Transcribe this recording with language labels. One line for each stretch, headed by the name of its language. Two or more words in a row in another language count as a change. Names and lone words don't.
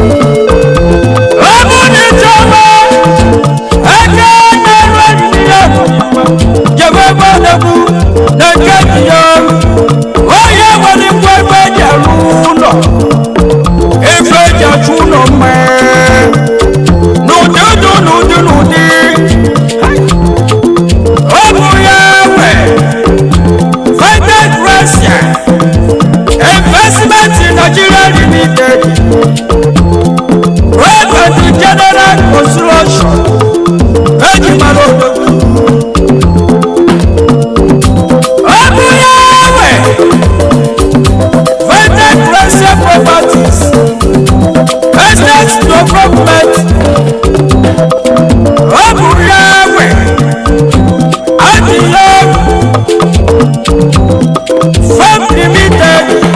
Igbo: Ọ bụ na ịchọba aka na-arụ aluminium, jebe ebe ọ na-ekwu na nke dị ya. Onye nwere ngwa ebe eji arụ ụlọ, ebe eji achụ ụlọ mma. N'ụdị, ụdị, n'ụdị, n'ụdị. Ọ bụ ya nwe Vital Russia Investment Nigeria Limited.
English: Road and General Construction.
Igbo: Eji mara odogwu. Ọ bụ ya nwe Vital Russia Properties.
English: Estate Development.
Igbo: Ọ bụ ya nwe Adịyo Farm Limited.